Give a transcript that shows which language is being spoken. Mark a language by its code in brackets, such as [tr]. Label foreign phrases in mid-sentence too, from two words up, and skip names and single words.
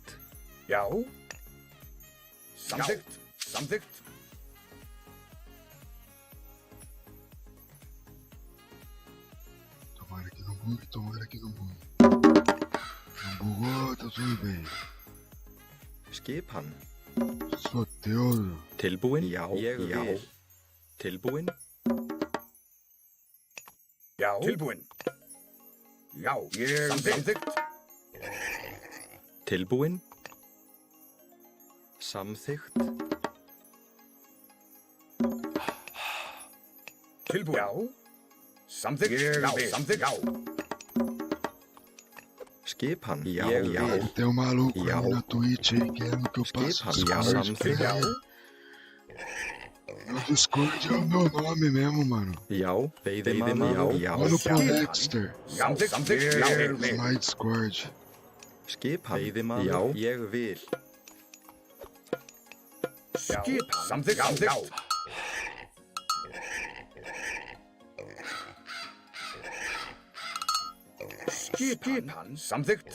[is] Já. Samþykkt. Samþykkt. [pt] Tomara que não bugue, tomara que não bugue. Não bugou, tá tudo bem. [is] Skipan. Soteldo. Tilbúin, já, já. Tilbúin, Já. Tilbúin. Já. Ég samþykkt. tilbúin. Samþykkt. Tilbúin. Já. Samþykkt. Já. Samþykkt. Já. Skipan, já, Ég já. vil. [pt] Tem um maluco [is] Já. [pt] aí na Twitch aí querendo que eu passe [is] Skipan, [pt] o [is] já, [pt] Discord pra [is] samþykkt. [pt] ele. O Discord é o meu nome mesmo, mano. [is] Já, veiðimaður, já. [pt] Mano pro Dexter. [is] Samþykkt. Samþykkt. Ég vil. [en] My Discord. [is] Skipan, veiðimaður, ég vil. Skipan. Samþykkt. Samþykkt. Skipan. Samþykkt.